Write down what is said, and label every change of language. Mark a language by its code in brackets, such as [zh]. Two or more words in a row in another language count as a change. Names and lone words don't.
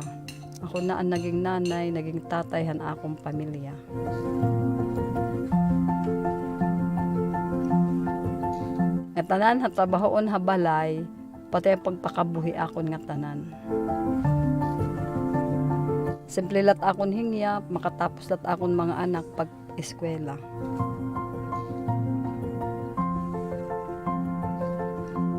[war] Ako na ang naging nanay, naging tatay han akong pamilya. Nga tanan ha trabahoon ha balay, pati ang pagpakabuhi akon nga tanan. Simple lat akon hingyap, makatapos lat akon mga anak pag-eskwela.